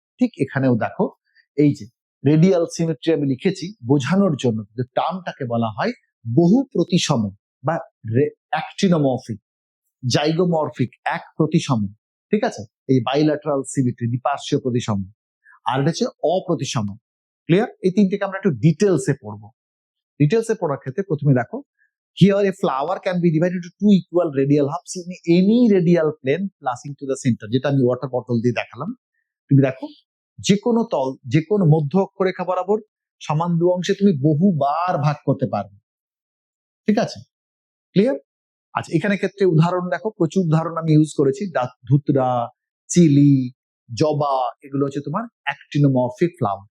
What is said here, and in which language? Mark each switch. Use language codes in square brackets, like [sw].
[bn] ঠিক এখানেও দেখো এই যে রেডিয়াল সিমেট্রি আমি লিখেছি বোঝানোর জন্য, টার্মটাকে বলা হয় বহু প্রতিসম বা অ্যাক্টিনোমরফিক, জাইগোমরফিক, এক প্রতিসম। ঠিক আছে? এই বাইল্যাটারাল সিমেট্রি, দ্বিপার্শ্বীয় প্রতিসম। আর এটা হচ্ছে অপ্রতিসম। ক্লিয়ার? এই তিনটেকে আমরা একটু ডিটেলসে পড়বো। ডিটেলসে পড়ার ক্ষেত্রে প্রথমে দেখো, [en] here a flower can be divided into two equal radial halves in any radial plane passing to the center, [bn] যেটা আমি ওয়াটার বটল দিয়ে দেখালাম। তুমি দেখো যে কোনো মধ্য অক্ষরেখা বরাবর সমান দু অংশে তুমি বহুবার ভাগ করতে পারবে। ঠিক আছে? ক্লিয়ার? আচ্ছা, এখানে ক্ষেত্রে উদাহরণ দেখো, প্রচুর উদাহরণ আমি ইউজ করেছি। ধুতরা, চিলি, জবা, এগুলো হচ্ছে তোমার অ্যাক্টিনোমরফিক ফ্লাওয়ার।